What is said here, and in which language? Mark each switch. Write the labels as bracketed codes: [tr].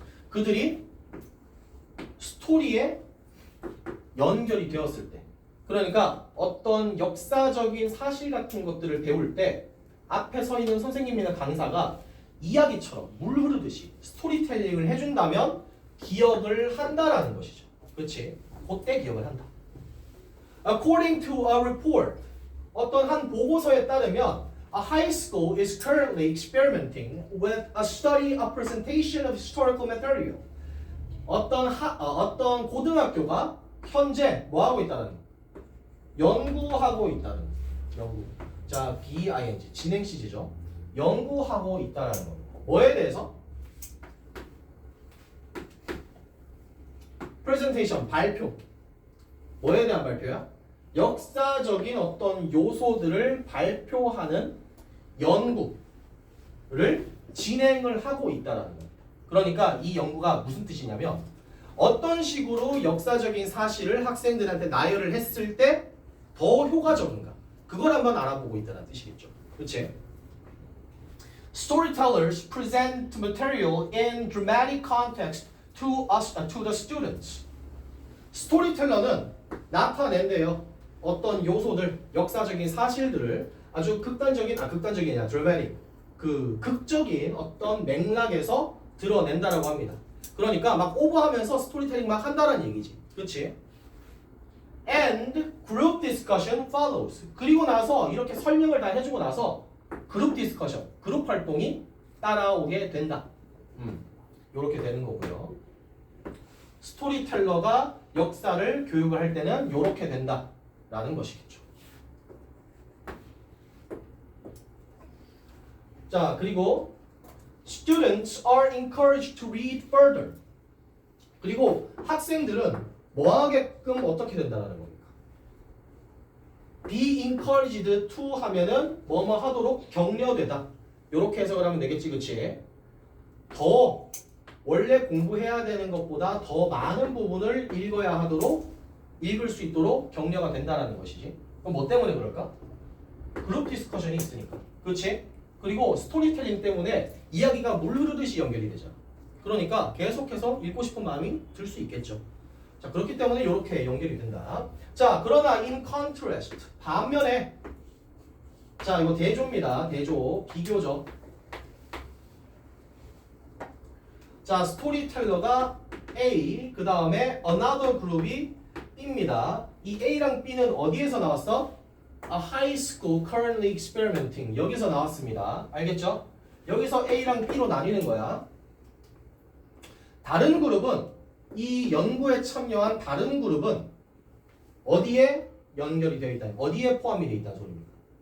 [ko] 그들이 스토리에 연결이 되었을 때. 그러니까 어떤 역사적인 사실 같은 것들을 배울 때 앞에 서 있는 선생님이나 강사가 이야기처럼 물 흐르듯이 스토리텔링을 해준다면 기억을 한다라는 것이죠. 그렇지? 그때 기억을 한다. [en] According to a report, [ko] 어떤 한 보고서에 따르면 [en] a high school is currently experimenting with a study of presentation of historical material. [ko] 어떤 고등학교가 현재 뭐 하고 있다는 거예요? 연구하고 있다는 연구. 자, BING 진행 시제죠. 연구하고 있다는 거. 뭐에 대해서? presentation 발표. 뭐에 대한 발표야? 역사적인 어떤 요소들을 발표하는 연구를 진행을 하고 있다는 거. 그러니까 이 연구가 무슨 뜻이냐면 어떤 식으로 역사적인 사실을 학생들한테 나열을 했을 때 더 효과적인가, 그걸 한번 알아보고 있다는 뜻이겠죠. 그렇지? [en] Storytellers present material in dramatic context to the students. [ko] 스토리텔러는 나타낸대요. 어떤 요소들, 역사적인 사실들을 아주 극단적인 dramatic, 극적인 어떤 맥락에서 드러낸다라고 합니다. 그러니까 막 오버하면서 스토리텔링 막 한다는 얘기지. 그렇지? [en] And group discussion follows. [ko] 그리고 나서 이렇게 설명을 다 해주고 나서 그룹 디스커션, 그룹 활동이 따라오게 된다. 이렇게 되는 거고요. 스토리텔러가 역사를 교육을 할 때는 이렇게 된다라는 것이겠죠. 자, 그리고 [en] Students are encouraged to read further. [ko] 그리고 학생들은 뭐 하게끔 어떻게 된다는 겁니까? [en] Be encouraged to [ko] 하면은 뭐뭐 하도록 격려되다. 이렇게 해석을 하면 되겠지, 그치? 더 원래 공부해야 되는 것보다 더 많은 부분을 읽어야 하도록 읽을 수 있도록 격려가 된다는 것이지. 그럼 뭐 때문에 그럴까? 그룹 디스커션이 있으니까. 그렇지? 그리고 스토리텔링 때문에 이야기가 물 흐르듯이 연결이 되잖아. 그러니까 계속해서 읽고 싶은 마음이 들 수 있겠죠. 자, 그렇기 때문에 이렇게 연결이 된다. 자, 그러나 [en] in contrast [ko] 반면에 자, 이거 대조입니다. 대조, 비교죠. 자, 스토리텔러가 A, 그 다음에 another 그룹이 B입니다. 이 A랑 B는 어디에서 나왔어? [en] A high school currently experimenting. [ko] 여기서 나왔습니다. 알겠죠? 여기서 A랑 B로 나뉘는 거야. 다른 그룹은 이 연구에 참여한 다른 그룹은 어디에 연결이 되어 있다? 어디에 포함이 되어 있다는 소리입니다.